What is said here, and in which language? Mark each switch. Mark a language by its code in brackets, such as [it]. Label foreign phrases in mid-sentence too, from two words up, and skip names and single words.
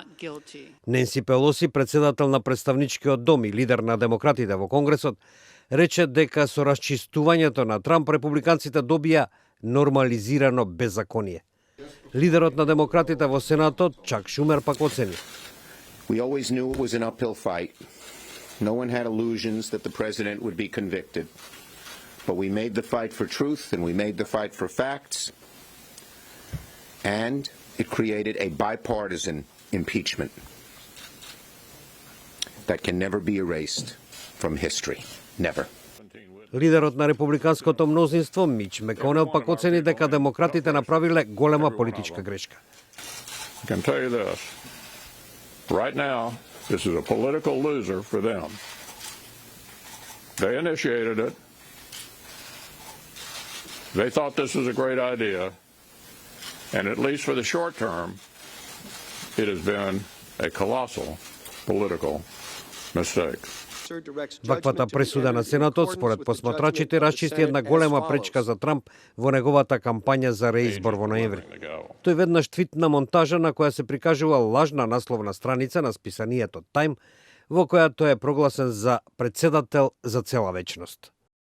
[mk] Ненси Пелоси, председател на представничкиот дом и лидер на демократите во Конгресот, рече дека со расчистувањето на Трамп републиканците добија нормализирано беззаконие. Лидерот на демократите во Сенатот, Чак Шумер, пак оцени: [en] We always knew it was an uphill fight. No one had illusions that the president would be convicted. But we made the fight for truth and we made the fight for facts. And it created a bipartisan impeachment that can never be erased from history. Never. [mk] Лидерот на републиканското мнозинство, Мич Меконел, пак оцени дека демократите направиле голема политичка грешка. [en] I can tell you this. Right now, this is a political loser for them. They initiated it. They thought this was a great idea. And at least for the short term, it has been a colossal political mistake. [mk] Ваквата пресуда на Сенатот, според посматрачите, расчисти една голема пречка за Трамп во неговата кампања за реизбор во ноември. Тој веднаш твитна монтажа на која се прикажува лажна насловна страница на списанието Time, во која тој е прогласен за председател за цела вечност.